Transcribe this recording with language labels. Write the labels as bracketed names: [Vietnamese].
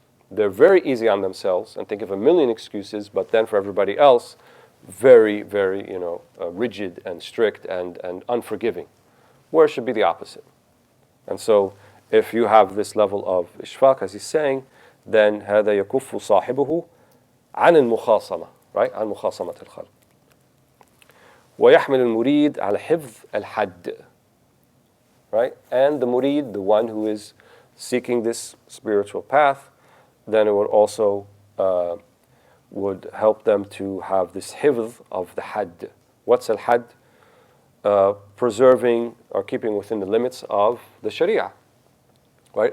[English] They're very easy on themselves and think of a million excuses, but then for everybody else, very, very, rigid and strict and unforgiving, where it should be the opposite. And so, if you have this level of ishfaq, as he's saying, then [Arabic] هذا يكف صاحبه عن المخاصمة, [English] right? [Arabic] عن مخاصمة الخلق. ويحمل المريد على حفظ الحد, right? [English] And the murid, the one who is seeking this spiritual path, then it would also would help them to have this hifz of the had. What's al-had? Preserving or keeping within the limits of the sharia, right?